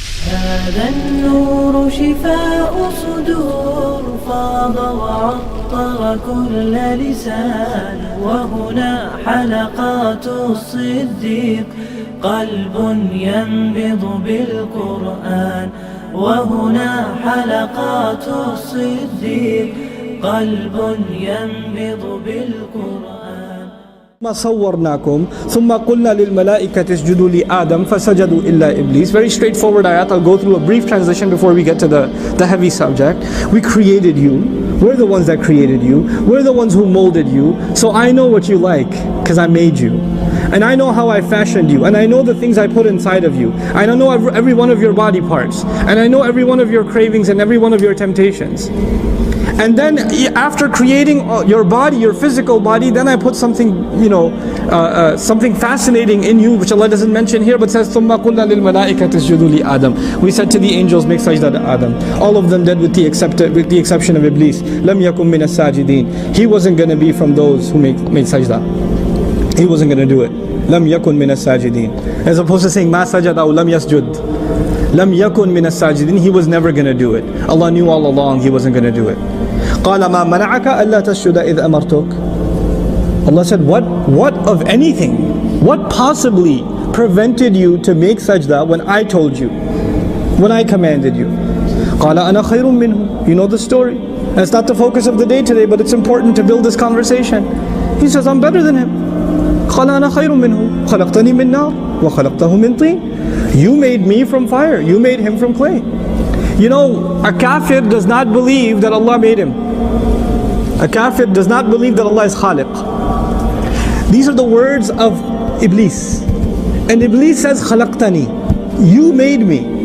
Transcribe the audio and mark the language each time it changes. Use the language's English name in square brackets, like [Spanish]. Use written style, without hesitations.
[Arabic] هذا النور شفاء صدور فاض وعطر كل لسان وهنا حلقات الصديق قلب ينبض بالقرآن وهنا حلقات الصديق قلب ينبض بالقرآن ثم صورناكم ثم قلنا للملائكة اسجدوا لآدم فسجدوا إلا إبليس. [English] Very straightforward ayat. I'll go through a brief transition before we get to the heavy subject. We created you. We're the ones that created you. We're the ones who molded you. So I know what you like because I made you. And I know how I fashioned you. And I know the things I put inside of you. And I know every one of your body parts. And I know every one of your cravings and every one of your temptations. And then after creating your body, your physical body, then I put something, something fascinating in you, which Allah doesn't mention here, but says, [Arabic] ثُمَّ قُلْنَا لِلْمَلَائِكَةِ اسْجُدُوا لِآدَمَ. [English] We said to the angels, make sajda to Adam. All of them did with the exception of Iblis. [Arabic] لَمْ يَكُمْ مِنَ السَّاجِدِينَ. [English] He wasn't going to be from those who made sajda. He wasn't going to do it. [Arabic] لَمْ يَكُنْ مِنَ السَّاجِدِينَ. [English] As opposed to saying, [Arabic] مَا سَجَدَ أَوْ لَمْ يَسْجُدْ. لَمْ يَكُنْ مِنَ السَّاجِدِينَ. [English] He was never going to do it. Allah knew all along he wasn't going to do it. [Arabic] قال ما منعك ألا تسجد إذ أمرتك. [English] Allah said, what of anything, what possibly prevented you to make sajda when I told you, when I commanded you? [Arabic] قال أنا خير منه. [English] You know the story. And it's not the focus of the day today, but it's important to build this conversation. He says, I'm better than him. [Arabic] قال أنا خير منه خلقتني من نار وخلقته من طين. [English] You made me from fire, you made him from clay. You know, a kafir does not believe that Allah made him. A kafir does not believe that Allah is Khaliq. These are the words of Iblis. And Iblis says, Khalaqtani. You made me.